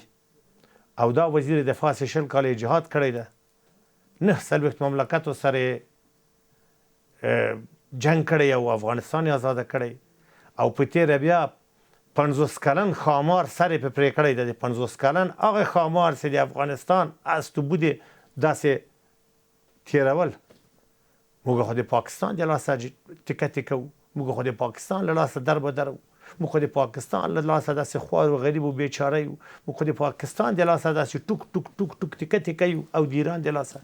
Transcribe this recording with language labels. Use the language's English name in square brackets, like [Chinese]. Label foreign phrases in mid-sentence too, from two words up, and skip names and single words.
[Pashto] او دا وزیر دفاع چې 20 کاله جهاد کړی ده، 49 مملکتو سره جنگ کړی او افغانستان یې آزاده کړی او په تیره بیا 50 کلن خامار سر په پرې کړی ده. د 50 کلن هغه خامار چې د افغانستان [Persian] از تو بوده [Pashto] داسې تیرول، موږ خو د پاکستان د لاسه ټیکه ټیکه وو، موږ خو د پاکستان له لاسه در به در وو، موږ خو د پاکستان له لاسه داسې خوار و غریب و بیچاره یو، موږ خو د پاکستان د لاسه داسې ټوک ټوک ټوک ټوک ټیکه ټیکه یو او د ایران د لاسه.